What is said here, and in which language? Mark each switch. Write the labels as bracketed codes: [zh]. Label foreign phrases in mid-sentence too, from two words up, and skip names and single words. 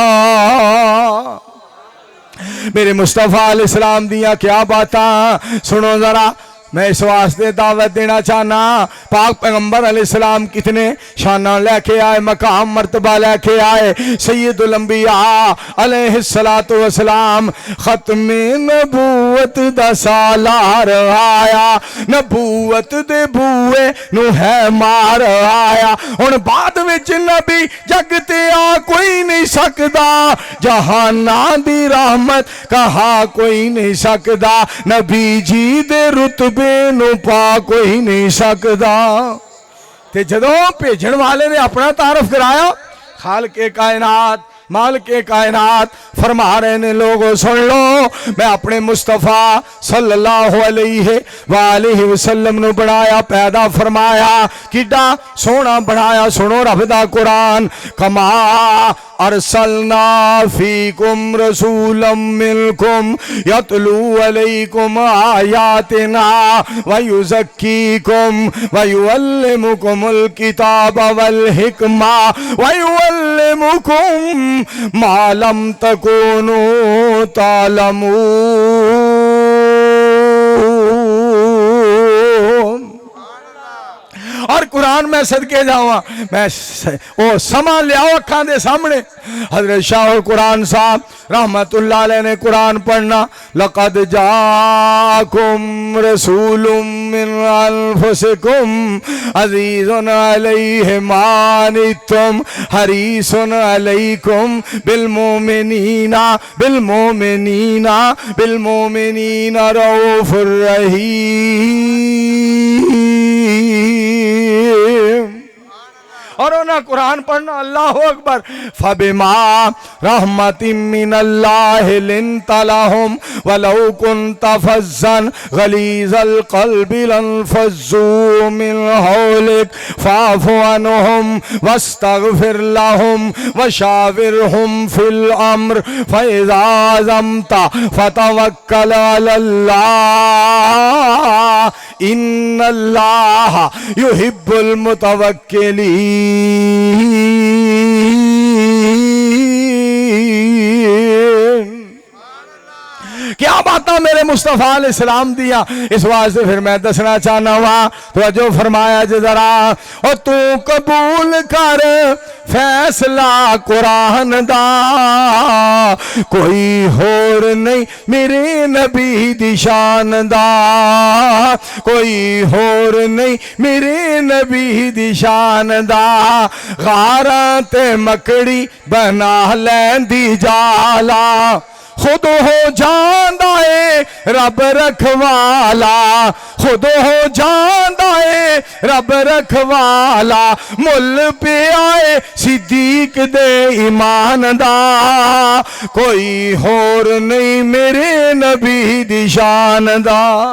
[pa] میرے مصطفیٰ [ar] علیہ السلام [pa] دیا کیا باتاں سنو ذرا، میں اس واسطے دعوت دینا چاہنا۔ پاک پیغمبر [ar] علیہ السلام [pa] کتنے شانہ لے کے آئے، مقام مرتبہ لے کے آئے۔ [ar] سید الانبیاء علیہ السلام [pa] ختم نبوت دا سالار آیا، نبوت دے بوئے نو ہے مار آیا۔ ہن بعد وچ نبی جگ تے آ کوئی نہیں سکدا، جہاناں دی رحمت کہا کوئی نہیں سکدا، نبی جی دے رتبے نو پا کوئی نہیں سکدا۔ تے جدوں بھیجن والے نے اپنا تعارف کرایا، خالق کائنات مالک کائنات فرما رہے نے لوگوں سن لو، میں اپنے مصطفیٰ [ar] صلی اللہ علیہ وآلہ وسلم [pa] نو بنایا پیدا فرمایا، کڈا سونا بنایا۔ سنو رب دا قرآن، [ar] کما ارسلنا فیکم رسولا منکم یتلو علیکم آیاتنا ویزکیکم ویعلمکم الکتاب والحکمہ ویعلمکم ما لم تکونوا تعلمون۔ [pa] اور قرآن میں صدقے جاؤں، میں وہ سما لیاؤ اکھاں دے سامنے۔ حضرت شاہ القرآن صاحب [ar] رحمت اللہ علیہ [pa] نے قرآن پڑھنا، [ar] لقد جاءکم رسول من انفسکم عزیز علیہ ما عنتم حریص علیکم بالمؤمنین رؤوف الرحیم۔ [pa] اور انہاں قرآن پڑھنا، [ar] اللہ اکبر۔ فَبِمَا رَحْمَةٍ مِّنَ اللَّهِ لِنْتَ لَهُمْ وَلَوْ كُنْتَ فَظًّا غَلِيظَ الْقَلْبِ لَانفَضُّوا مِنْ حَوْلِكَ فَاعْفُ عَنْهُمْ وَاسْتَغْفِرْ لَهُمْ وَشَاوِرْهُمْ فِي الْأَمْرِ فَإِذَا عَزَمْتَ فَتَوَكَّلْ عَلَى اللَّهِ إِنَّ اللَّهَ يُحِبُّ الْمُتَوَكِّلِينَ۔ [pa] کیا باتاں میرے مصطفیٰ [ar] علیہ السلام [pa] دیا، اس واسطے پھر میں دسنا چاہنا ہوا۔ توجہ فرمایا جی ذرا، اور تو قبول کر فیصلہ قرآن دا، کوئی ہور نہیں میرے نبی دی شان دا، کوئی ہور نہیں میرے نبی دی شان دا، غاراں تے مکڑی بنا لیندی جالا، خود ہو جاندا اے رب رکھوالا، خود ہو جاندا اے رب رکھوالا، مل پہ آئے صدیق دے ایمان دا، کوئی ہور نہیں میرے نبی دی شان دا۔